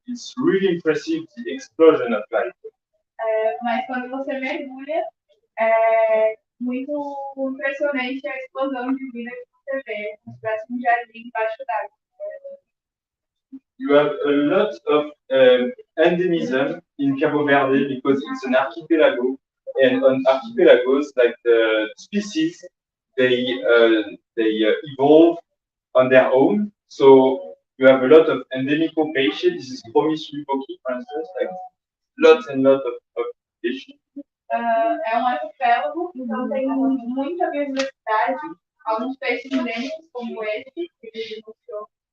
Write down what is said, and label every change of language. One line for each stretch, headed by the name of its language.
English: It's really impressive, the explosion of life.
Portuguese: Mas quando você mergulha, é muito impressionante a explosão de vida que você vê, como se tivesse um jardim embaixo d'água.
English: You have a lot of endemism in Cabo Verde because it's an archipelago, and on archipelagos, like the species, they evolve on their own. So you have a lot of endemic fish. This is Promiscuous, for instance, like lots and lots of fish.
Portuguese: É arquipélago, então tem muita biodiversidade, alguns peixes endêmicos, como esse, que ele mostrou.